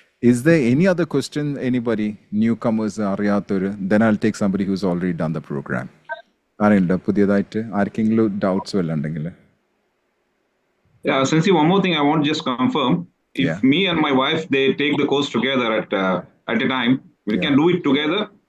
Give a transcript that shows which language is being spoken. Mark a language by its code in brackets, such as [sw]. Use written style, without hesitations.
[en] Is there any other question, anybody, newcomers [ml] അറിയാത്തൊരു? [en] Then I'll take somebody who's already done the program. [ml] ആരെങ്കിലും പുതിയതായിട്ട് ആർക്കെങ്കിലും doubts വല്ല ഉണ്ടെങ്കിൽ? [en] Yeah, since one more thing I want to just confirm. If me and my wife they take the course together at a time, we can do it together.